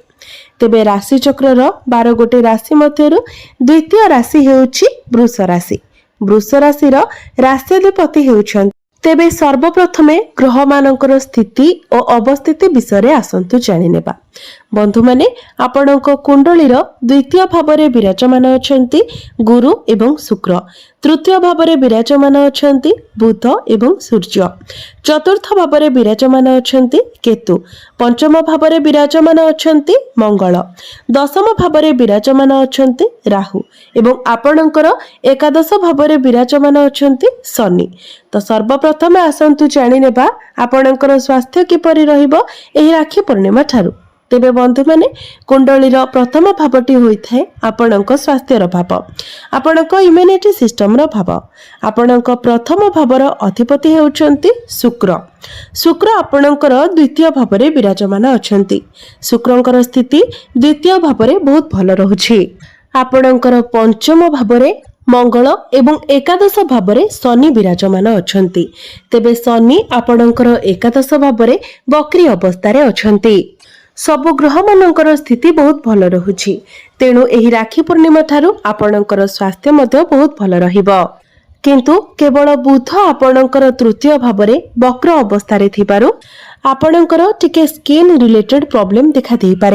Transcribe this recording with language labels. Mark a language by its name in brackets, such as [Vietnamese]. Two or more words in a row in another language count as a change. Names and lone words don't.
[Odia] ତେବେ ରାଶି ଚକ୍ରର 12 ଗୋଟେ ରାଶି ମଧ୍ୟରୁ ଦ୍ୱିତୀୟ ରାଶି ହେଉଛି ବୃଷ ରାଶି। ବୃଷ ରାଶି ରାଷ୍ଟ୍ରାଧିପତି ହେଉଛନ୍ତି। ତେବେ ସର୍ବପ୍ରଥମେ ଗ୍ରହ ମାନଙ୍କର ସ୍ଥିତି ଔର ଅବସ୍ଥିତି ବିଷୟ ଆସନ୍ତୁ ଜାଣି ନେବା। ବନ୍ଧୁ ମାନେ ଆପଣଙ୍କ କୁଣ୍ଡଳୀର ଦ୍ୱିତୀୟ ଭାବରେ ବିରାଜମାନ ଅଛନ୍ତି ଗୁରୁ ଏବଂ ଶୁକ୍ର, ତୃତୀୟ ଭାବରେ ବିରାଜମାନ ଅଛନ୍ତି ବୁଧ ଏବଂ ସୂର୍ଯ୍ୟ, ଚତୁର୍ଥ ଭାବରେ ବିରାଜମାନ ଅଛନ୍ତି କେତୁ, ପଞ୍ଚମ ଭାବରେ ବିରାଜମାନ ଅଛନ୍ତି ମଙ୍ଗଳ, ଦଶମ ଭାବରେ ବିରାଜମାନ ଅଛନ୍ତି ରାହୁ ଏବଂ ଆପଣଙ୍କର ଏକାଦଶ ଭାବରେ ବିରାଜମାନ ଅଛନ୍ତି ଶନି। ତୋ ସର୍ବପ୍ରଥମ ଆସନ୍ତୁ ଜାଣି ନେବା ଆପଣଙ୍କର ସ୍ୱାସ୍ଥ୍ୟ କିପରି ରହିବ ଏହି ରାଖୀ ପୂର୍ଣ୍ଣିମା ଠାରୁ। ତେବେ ବନ୍ଧୁ ମାନେ କୁଣ୍ଡଳୀର ପ୍ରଥମ ଭାବଟି ହୋଇଥାଏ ଆପଣଙ୍କ ସ୍ୱାସ୍ଥ୍ୟର ଭାବ, ଆପଣଙ୍କ [English] immunity system [Odia] ର ଭାବ। ଆପଣଙ୍କ ପ୍ରଥମ ଭାବର ଅଧିପତି ହେଉଛନ୍ତି ଶୁକ୍ର। ଶୁକ୍ର ଆପଣଙ୍କର ଦ୍ୱିତୀୟ ଭାବରେ ବିରାଜମାନ ଅଛନ୍ତି। ଶୁକ୍ରଙ୍କର ସ୍ଥିତି ଦ୍ୱିତୀୟ ଭାବରେ ବହୁତ ଭଲ ରହୁଛି। ଆପଣଙ୍କର ପଞ୍ଚମ ଭାବରେ ମଙ୍ଗଳ ଏବଂ ଏକାଦଶ ଭାବରେ ଶନି ବିରାଜମାନ ଅଛନ୍ତି। ତେବେ ଶନି ଆପଣଙ୍କର ଏକାଦଶ ଭାବରେ ବକ୍ରୀ ଅବସ୍ଥାରେ ଅଛନ୍ତି। ସବୁ ଗ୍ରହ ମାନଙ୍କର ସ୍ଥିତି ବହୁତ ଭଲ ରହୁଛି, ତେଣୁ ଏହି ରାଖୀ ପୂର୍ଣ୍ଣିମା ଠାରୁ ଆପଣଙ୍କର ସ୍ୱାସ୍ଥ୍ୟ ମଧ୍ୟ ବହୁତ ଭଲ ରହିବ। କିନ୍ତୁ କେବଳ ବୁଧ ଆପଣଙ୍କର ତୃତୀୟ ଭାବରେ ବକ୍ର ଅବସ୍ଥାରେ ଥିବାରୁ ଆପଣଙ୍କର ଟିକେ [English] skin related problem [Odia] ଦେଖା ଦେଇ ପାରେ।